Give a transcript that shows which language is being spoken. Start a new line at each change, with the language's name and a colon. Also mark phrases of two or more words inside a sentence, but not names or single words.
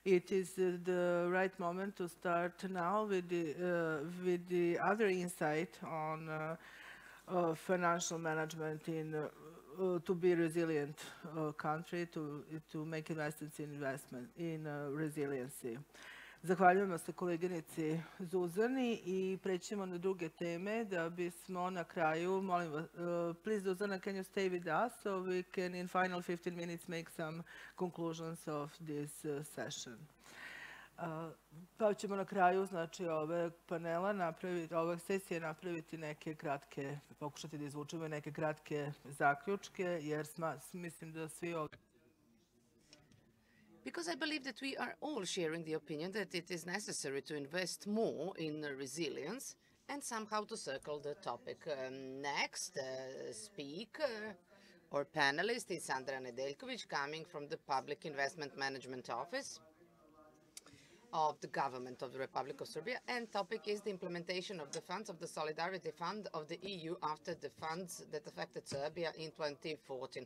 English: It is the right moment to start now with the other insight on financial management in to be resilient country, to make investment in resiliency.
Serbian: Zahvaljujemo se koleginici Zuzani i prećemo na druge teme da bismo na kraju, molim vas,
English: please Zuzana, can you stay with us so we can in final 15 minutes make some conclusions of this session.
Serbian: Pa ćemo na kraju, znači, ove panela napraviti, ove sesije napraviti neke kratke, pokušati da izvučemo neke kratke zaključke, jer mislim da svi ovdje...
English: Because I believe that we are all sharing the opinion that it is necessary to invest more in resilience and somehow to circle the topic. Next speaker or panelist is Sandra Nedeljković, coming from the Public Investment Management Office of the Government of the Republic of Serbia, and topic is the implementation of the funds of the Solidarity Fund of the EU after the funds that affected Serbia in 2014.